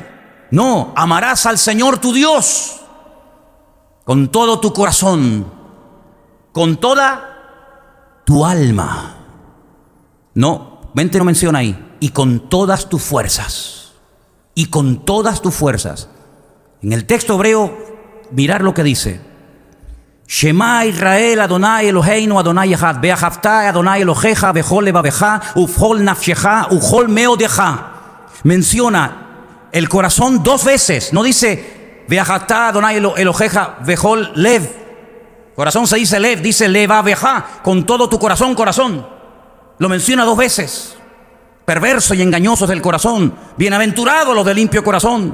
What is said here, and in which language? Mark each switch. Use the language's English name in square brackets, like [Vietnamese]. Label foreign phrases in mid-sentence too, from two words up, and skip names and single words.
[Spanish] No, amarás al Señor tu Dios con todo tu corazón, con toda tu alma. No, mente no menciona ahí. Y con todas tus fuerzas. Y con todas tus fuerzas. En el texto hebreo, mirar lo que dice. [Hebrew] שמע ישראל אדני אלהינו אדני אחד ואהבת אדני אלהיך בכל לבבך ובכל נפשך ובכל מאדך. [Spanish] Menciona el corazón 2 veces. No dice [Hebrew] ואהבת אדני אלהיך בכל לב. [Spanish] Corazón se dice lev, dice levavecha, con todo tu corazón, corazón. Lo menciona 2 veces. Perverso y engañosos del corazón. Bienaventurados los de limpio corazón.